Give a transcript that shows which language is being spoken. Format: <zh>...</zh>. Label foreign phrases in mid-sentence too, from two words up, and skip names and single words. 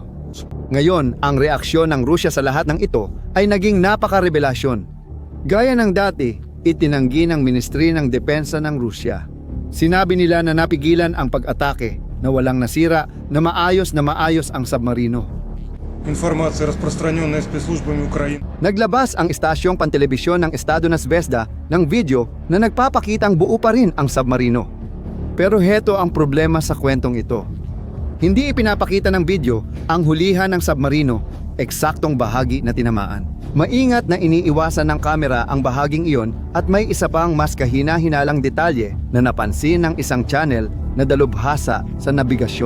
<tl>Ngayon, ang reaksyon ng Rusya sa lahat ng ito ay naging napaka-revelasyon. Gaya ng dati, itinanggi ng Ministry ng Depensa ng Rusya. Sinabi nila na napigilan ang pag-atake, na walang nasira, na maayos ang submarino.</tl> <ru>Информация, распространенная спецслужбами Украины.</ru> <tl>Naglabas ang istasyong pantelebisyon ng Estado na Zvezda ng video na nagpapakitang buo pa rin ang submarino. Pero heto ang problema sa kwentong ito. Hindi ipinapakita ng video ang hulihan ng submarino, eksaktong bahagi na tinamaan. Maingat na iniiwasan ng kamera ang bahaging iyon at may isa pang mas kahina-hinalang detalye na napansin ng isang channel na dalubhasa sa nabigasyon.</tl>